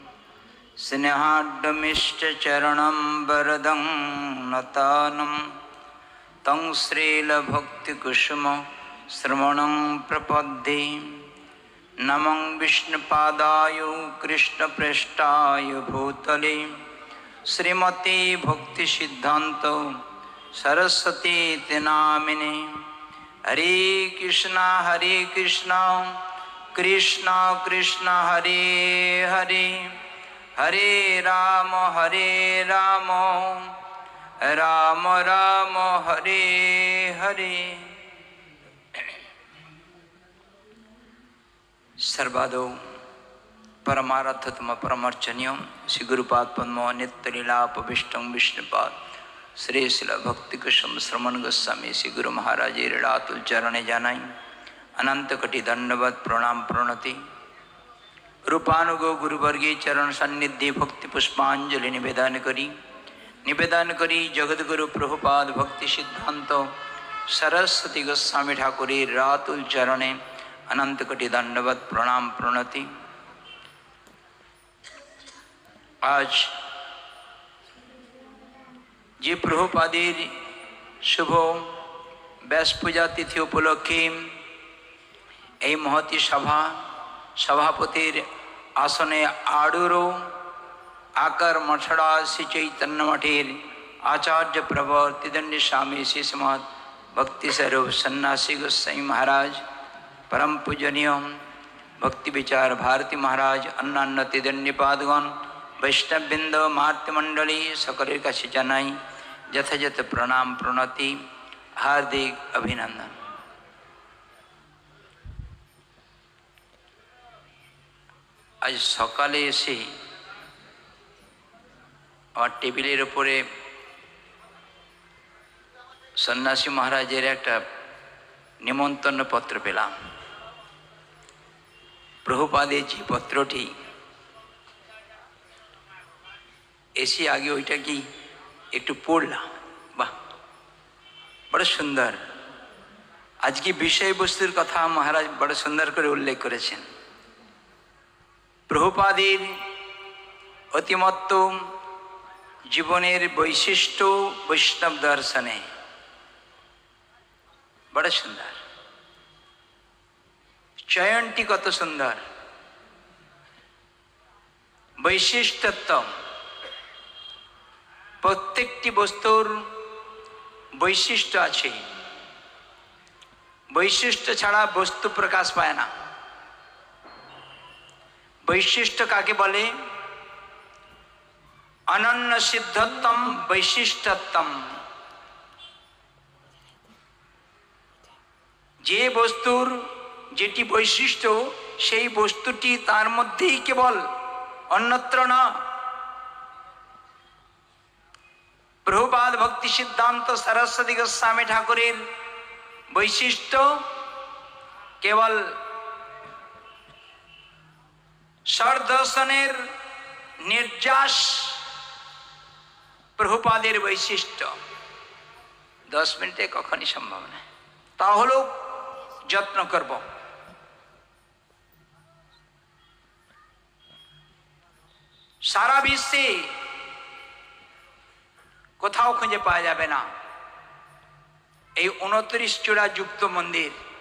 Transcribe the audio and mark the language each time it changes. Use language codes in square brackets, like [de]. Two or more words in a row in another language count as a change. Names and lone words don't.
[sa] स्नेहाढ्यमिष्टचरणं वरदं नतानं तं श्रीलभक्तिकुसुम श्रवणं प्रपद्ये। नमं विष्णुपादाय कृष्णप्रेष्ठाय भूतले श्रीमते भक्तिसिद्धान्त सरस्वती नामिने। हरे कृष्णा कृष्ण कृष्ण हरे हरे, हरे राम राम राम हरे हरे। [bn] সর্বাদৌ পরমার্থতম পরমর্চনীয়ং শ্রী গুরুপাদ পদ্ম নিত্যলীলাপ্রবিষ্টং বিষ্ণুপাদ শ্রী শ্রীল ভক্তি কুসুম শ্রবণ গোস্বামী শ্রী গুরু মহারাজ লীলাতুল চরণে জানাই অনন্ত কোটি দণ্ডবৎ প্রণাম প্রণতি। রূপানুগ গুরুবর্গের চরণ সন্নিধি ভক্তি পুষ্পাঞ্জলি নিবেদন করি জগদ্গুরু প্রভুপাদ ভক্তি সিদ্ধান্ত সরস্বতী গোস্বামী ঠাকুর রাতুল চরণে অনন্ত কোটি দণ্ডবৎ প্রণাম প্রণতি। आज যে প্রভুপাদের শুভ ব্যাস পূজা তিথি উপলক্ষে এই মহতী সভাপতির আসনে আড়ুরো আকার মঠড়া শ্রী চৈতন্য মঠের আচার্য প্রবর ত্রিদণ্ডী স্বামী শ্রী শ্রীমৎ ভক্তি স্বরূপ সন্ন্যাসী গোস্বামী মহারাজ, পরম পূজনীয় ভক্তি বিচার ভারতী মহারাজ, অন্যান্য ত্রিদণ্ডী পাদগণ, বৈষ্ণববৃন্দ, মাতৃমণ্ডলী সকলের কাছে জানাই যথাযথ প্রণাম প্রণতি, হার্দিক অভিনন্দন। আজ সকালে এসে আমার টেবিলের উপরে সন্ন্যাসী মহারাজের একটা নিমন্ত্রণ পত্র পেলাম। প্রভুপাদের যে পত্রটি এসে আগে ওইটা কি একটু পড়লাম, বাহ বড় সুন্দর। আজ কী বিষয় বস্তুর কথা মহারাজ বড় সুন্দর করে উল্লেখ করেছেন। প্রভুপাদের অতিমর্ত্য জীবনের বৈশিষ্ট্য বৈষ্ণব দর্শনে বড় সুন্দর। চয়নটি কত সুন্দর, বৈশিষ্ট্যত্ব প্রত্যেকটি বস্তুর বৈশিষ্ট্য আছে। বৈশিষ্ট্য ছাড়া বস্তু প্রকাশ পায় না। বৈশিষ্ট্য কাকে বলে? [sa] अनन्य सिद्धत्वम वैशिष्ट्यत्वम। [bn] যে বস্তুর যেটি বৈশিষ্ট্য সেই বস্তুটি তার মধ্যেই কেবল, অন্যত্র না। প্রভুপাদ ভক্তি সিদ্ধান্ত সরস্বতী গোস্বামী ঠাকুরের বৈশিষ্ট্য কেবল সর্বদর্শনের নির্যাস প্রভুপাদের বৈশিষ্ট্য 10 মিনিটে কখনই সম্ভব না। ताहलेও যত্ন করব। সারা বিশ্বে কোথাও খুঁজে পাওয়া যাবে না এই 29 চূড়া যুক্ত মন্দির।